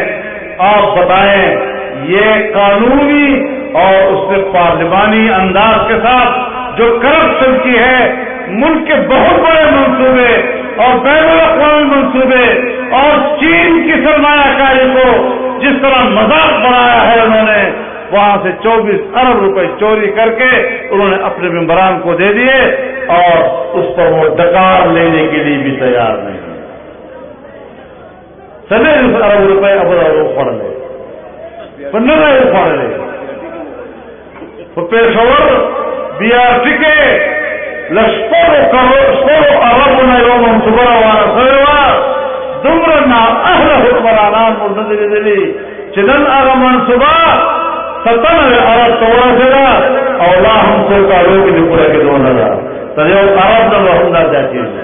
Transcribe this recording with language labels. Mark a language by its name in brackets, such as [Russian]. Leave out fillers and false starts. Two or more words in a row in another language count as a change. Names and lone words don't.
[Urdu] آپ بتائیں، یہ قانونی اور اس نے پارلیمانی انداز کے ساتھ جو کرپشن کی ہے، ملک کے بہت بڑے منصوبے اور بین الاقوامی منصوبے اور چین کی سرمایہ کاری کو جس طرح مذاق بنایا ہے انہوں نے، وہاں سے 24 ارب روپے چوری کر کے انہوں نے اپنے ممبران کو دے دیے، اور اس پر وہ ڈکار لینے کے لیے بھی تیار نہیں۔ 27 ارب روپے اب پڑ لے، 15 پڑ لے، [Pashto] تو پېښور BRT کې لشپړو اربونه یو منصوبه روانه شوې وه، دومره نااهله حکمرانان موږ نه دي لیدلي چې نن هغه منصوبه 97 ارب ته ورسېده، او لا هم څو کالو کې د پوره کېدو نه ده، تر یو ارب نه به هم دا زیاتېږي۔